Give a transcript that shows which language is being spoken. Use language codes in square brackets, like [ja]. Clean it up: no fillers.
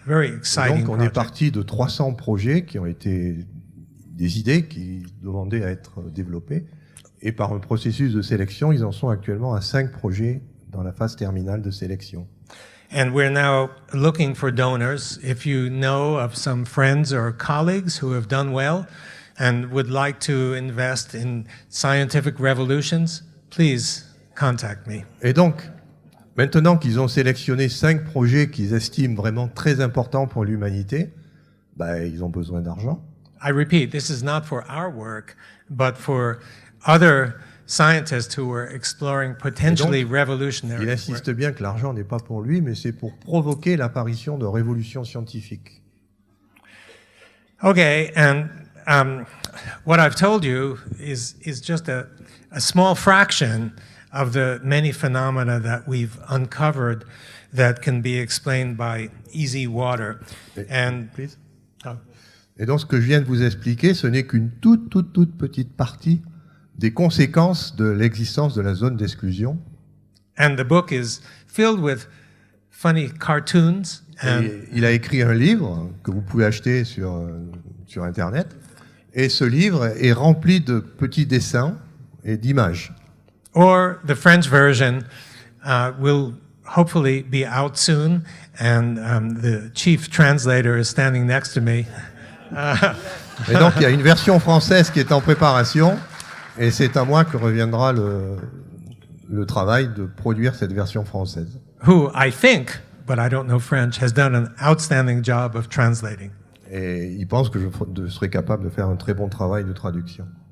[en] Very exciting [fr] Donc on est [en] project. [fr] parti de 300 projets qui ont été des idées qui demandaient à être développées. Et par un processus de sélection, ils en sont actuellement à 5 projets dans la phase terminale de sélection. [en] And we're now looking for donors. If you know of some friends or colleagues who have done well and would like to invest in scientific revolutions, please contact me. [fr] Et donc, maintenant qu'ils ont sélectionné 5 projets qu'ils estiment vraiment très importants pour l'humanité, ils ont besoin d'argent. [en] I repeat, this is not for our work, but for other scientists who were exploring potentially revolutionary. [fr] Il insiste bien que l'argent n'est pas pour lui, mais c'est pour provoquer l'apparition de révolutions scientifiques. [en] Okay, and what I've told you is just a small fraction of the many phenomena that we've uncovered that can be explained by easy water. And Please. [fr] Et donc ce que je viens de vous expliquer, ce n'est qu'une toute petite partie des conséquences de l'existence de la zone d'exclusion. [en] the book is filled with funny cartoons. [fr] Et il a écrit un livre que vous pouvez acheter sur Internet. Et ce livre est rempli de petits dessins et d'images. [en] Or the French version will hopefully be out soon, and the chief translator is standing next to me. [fr] Et donc il y a une version française qui est en préparation. Et c'est à moi que reviendra le travail de produire cette version française. [en] Who I think, but I don't know French, has done an outstanding job of translating. [fr] Et il pense que je serai capable de faire un très bon travail de traduction.